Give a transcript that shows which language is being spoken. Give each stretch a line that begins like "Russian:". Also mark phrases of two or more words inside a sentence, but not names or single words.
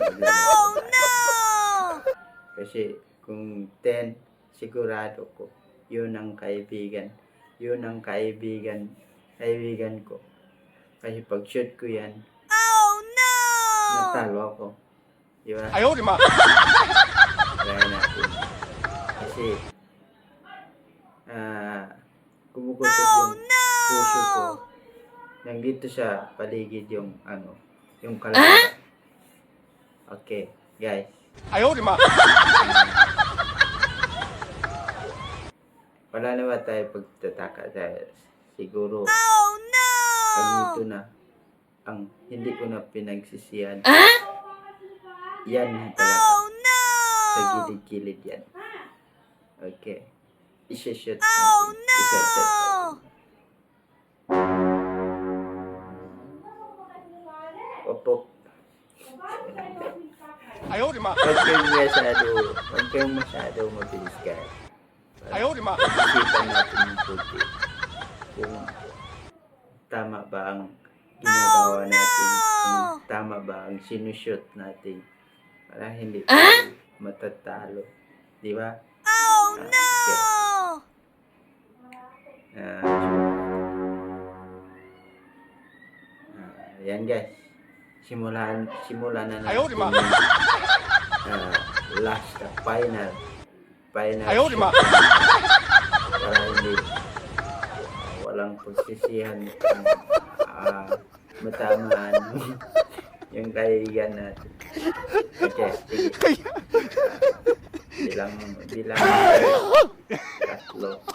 English: Oh no!
Filipino: Kasi kung 10, sigurado ko, yun ang kaibigan. Yun ang kaibigan ko. Kasi pag shoot ko yan,
English: Oh no!
Filipino: natalo ako. Di ba?
Chinese: 哎呦我的妈！
Filipino: Try natin. Kasi, kumukutot yung puso ko. Nandito sa paligid yung, yung kalaban.
English: Okay, guys.
Chinese: 哎呦我的妈！
Filipino: Wala na ba tayo pagtataka dahil siguro
English: Oh no!
Filipino: ito na ang hindi ko na pinagsisiyan. Yan na talaga.
English: Oh no!
Filipino: Sa gilid-gilid yan. Okay. Isa-shoot
English: Oh
Filipino: natin.
English: no!
Filipino: Isa-shoot natin. Opop.
Chinese: 哎呦我的妈！
Filipino: Huwag kayong masyado mabilis ka.
Chinese: 哎呦我的妈！
Filipino: Isipan natin yung puti. Kung tama ba ang ginagawa natin. Kung tama ba ang sinushoot natin. Para hindi tayo matatalo. Di ba?
English: Oh no!
Filipino: Yan guys. simulan na natin
Chinese: 哎呦我的妈
English: yung last, final
Chinese: 哎呦我的妈
Filipino: para hindi walang pagsisihan ang matamaan yung kaibigan natin. Okay, sige. Bilang tatlo.